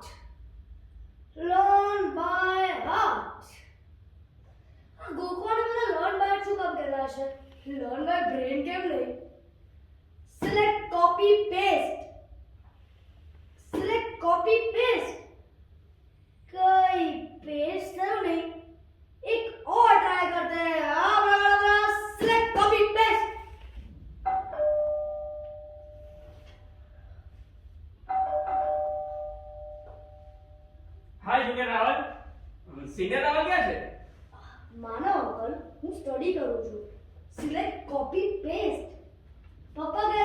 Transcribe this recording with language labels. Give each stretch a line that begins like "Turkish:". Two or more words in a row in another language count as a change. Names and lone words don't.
English: Learn by heart.
Gujarati: ગોખવાને મને
English: learn by heart
Gujarati: શું કામ કહેતા હશે?
English: Learn by brain
Gujarati: કેમ નહીં?
English: Select copy paste. Select copy paste.
Gujarati: કઈ paste થયું નહીં?
Hindi: એક और ट्राई करते हैं.
English: Select copy paste. hi junior Raval.
Gujarati: સિનિયર રાવલ ક્યાં છે? માનો અંકલ, હું સ્ટડી કરું છું.
English: select copy paste. પપ્પા